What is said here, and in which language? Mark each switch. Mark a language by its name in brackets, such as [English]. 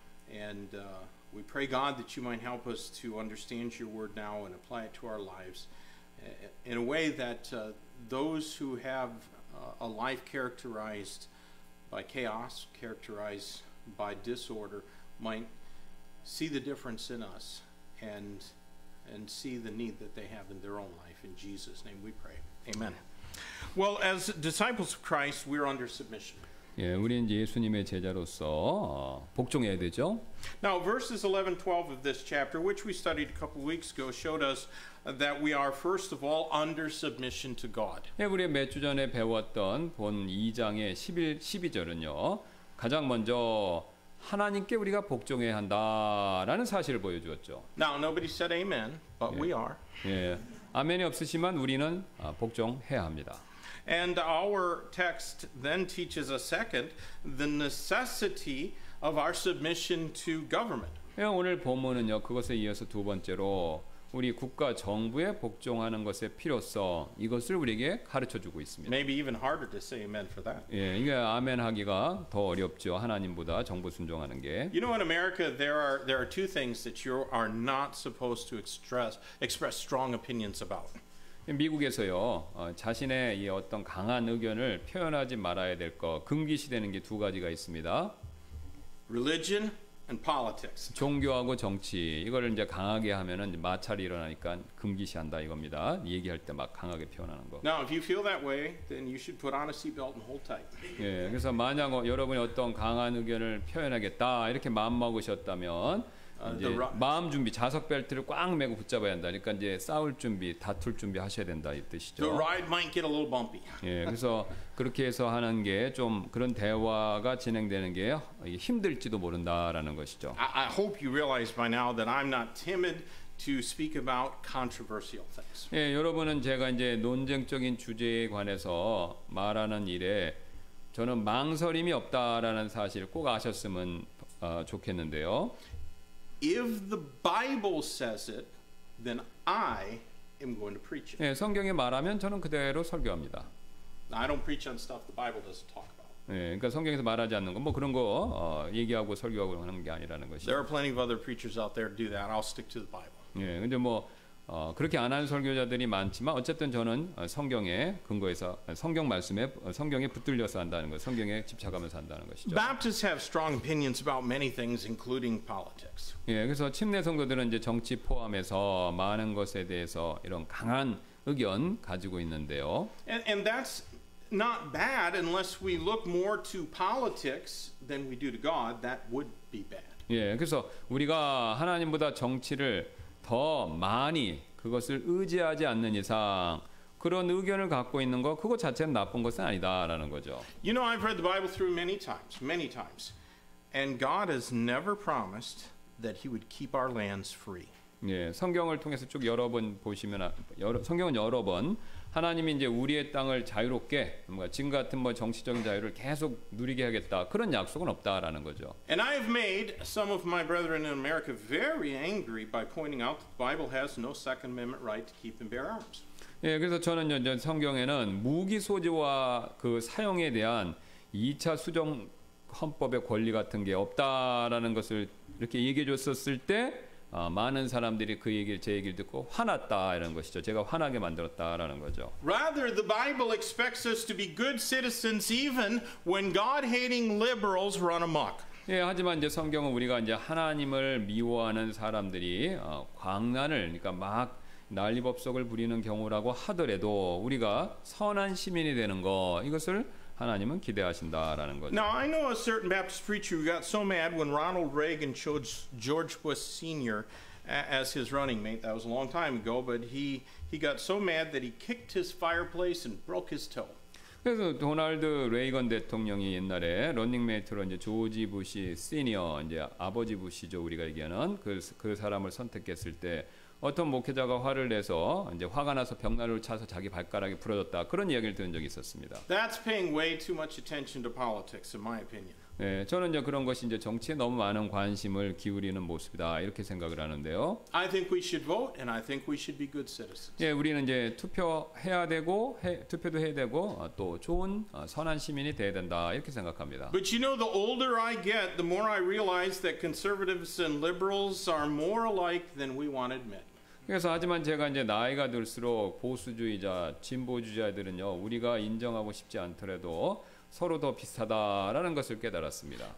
[English] And we pray, God, that you might help us to understand your word now and apply it to our lives in a way that those who have a life characterized by chaos, characterized by disorder, might see the difference in us and see the need that they have in their own life. In Jesus' name we pray. Amen. Well, as disciples of Christ, we're under submission. [Korean] 예, 우리는 이제 예수님의 제자로서 복종해야 되죠. [English] Now, verses 11, 12 of this chapter, which we studied a couple weeks ago, showed us that we are first of all under submission to God. [Korean] 예, 우리 몇 주 전에 배웠던 본 2장의 12절은요. 가장 먼저 하나님께 우리가 복종해야 한다라는 사실을 보여주었죠. [English] Now, nobody said amen, but we are. [Korean] 예, 아멘이 없으시면 우리는 복종해야 합니다. [English] And our text then teaches us second, the necessity of our submission to government. [Korean] 예, 오늘 본문은요. 그것에 이어서 두 번째로 우리 국가 정부에 복종하는 것의 필요성 이것을 우리에게 가르쳐 주고 있습니다. [English] Maybe even harder to say amen for that. [Korean] 예, 이게 아멘 하기가 더 어렵죠. 하나님보다 정부 순종하는 게. [English] You know, in America, there are two things that you are not supposed to express strong opinions about. [Korean] 미국에서요 자신의 이 어떤 강한 의견을 표현하지 말아야 될 것 금기시되는 게 두 가지가 있습니다. [English] Religion and politics. [Korean] 종교하고 정치 이거를 이제 강하게 하면은 이제 마찰이 일어나니까 금기시한다 이겁니다. 얘기할 때 막 강하게 표현하는 거. [English] Now, if you feel that way, then you should put on a seatbelt and hold tight. [Korean] 예, 그래서 만약 여러분이 어떤 강한 의견을 표현하겠다 이렇게 마음 먹으셨다면 이제 마음 준비, 자석 벨트를 꽉 매고 붙잡아야 한다. 그러니까 이제 싸울 준비, 다툴 준비 하셔야 된다 이 [English] The [Korean] 뜻이죠. [English] ride might get a little bumpy. [Korean] 예, 그래서 그렇게 해서 하는 게 좀 그런 대화가 진행되는 게 힘들지도 모른다라는 것이죠. [English] I hope you realize by now that I'm not timid to speak about controversial things. [Korean] 예, 여러분은 제가 이제 논쟁적인 주제에 관해서 말하는 일에 저는 망설임이 없다라는 사실을 꼭 아셨으면 좋겠는데요. [English] If the Bible says it, then I am going to preach it. [Korean] 예, 성경에 말하면 저는 그대로 설교합니다. [English] I don't preach on stuff the Bible doesn't talk about. [Korean] 예, 그러니까 성경에서 말하지 않는 건 뭐 그런 거 얘기하고 설교하고 하는 게 아니라는 것이죠. [English] There are plenty of other preachers out there who do that. I'll stick to the Bible. [Korean] 예, 근데 뭐 그렇게 안 하는 설교자들이 많지만 어쨌든 저는 성경에 근거해서 성경 말씀에 성경에 붙들려서 한다는 것, 성경에 집착하면서 한다는 것이죠. [English] Baptists have strong opinions about many things, including politics. [Korean] 예, 그래서 침례 성도들은 이제 정치 포함해서 많은 것에 대해서 이런 강한 의견 가지고 있는데요. [English] And that's not bad unless we look more to politics than we do to God. That would be bad. [Korean] 예, 그래서 우리가 하나님보다 정치를 더 많이 그것을 의지하지 않는 이상 그런 의견을 갖고 있는 거 그거 자체는 나쁜 것은 아니다라는 거죠. [English] You know, I've read the Bible through many times, and God has never promised that He would keep our lands free. [Korean] 예, 성경을 통해서 쭉 여러 번 보시면 성경은 여러 번 하나님이 이제 우리의 땅을 자유롭게 뭔가 지금 같은 뭐 정치적인 자유를 계속 누리게 하겠다 그런 약속은 없다라는 거죠. [English] And I have made some of my brethren in America very angry by pointing out that the Bible has no Second Amendment right to keep and bear arms. [Korean] 예, 그래서 저는 이제 성경에는 무기 소지와 그 사용에 대한 2차 수정 헌법의 권리 같은 게 없다라는 것을 이렇게 얘기해 줬었을 때 많은 사람들이 제 얘기를 듣고 화났다 이런 것이죠. 제가 화나게 만들었다라는 거죠. [English] Rather, the Bible expects us to be good citizens even when God-hating liberals run amok. [Korean] 예, 하지만 이제 성경은 우리가 이제 하나님을 미워하는 사람들이 광란을 그러니까 막 난리법석을 부리는 경우라고 하더라도 우리가 선한 시민이 되는 거 이것을 하나님은 기대하신다라는 거죠. [English] Now, I know a certain Baptist preacher who got so mad when Ronald Reagan chose George Bush Sr. as his running mate. That was a long time ago, but he got so mad that he kicked his fireplace and broke his toe. [Korean] 그래서 도널드 레이건 대통령이 옛날에 런닝메이트로 이제 조지 부시 시니어 이제 아버지 부시죠 우리가 얘기하는 그 사람을 선택했을 때 어떤 목회자가 화를 내서 이제 화가 나서 벽난로를 차서 자기 발가락이 부러졌다 그런 이야기를 들은 적이 있었습니다. [English] That's paying way too much attention to politics, in my opinion. [Korean] 네, 저는 이제 그런 것이 이제 정치에 너무 많은 관심을 기울이는 모습이다 이렇게 생각을 하는데요. [English] I think we should vote, and I think we should be good citizens. [Korean] 예, 우리는 이제 투표해야 되고 투표도 해야 되고 또 좋은 선한 시민이 돼야 된다 이렇게 생각합니다. [English] But you know, the older I get, the more I realize that conservatives and liberals are more alike than we want to admit. [Korean] 그래서 하지만 제가 이제 나이가 들수록 보수주의자, 진보주의자들은요 우리가 인정하고 싶지 않더라도 서로 더 비슷하다라는 것을 깨달았습니다.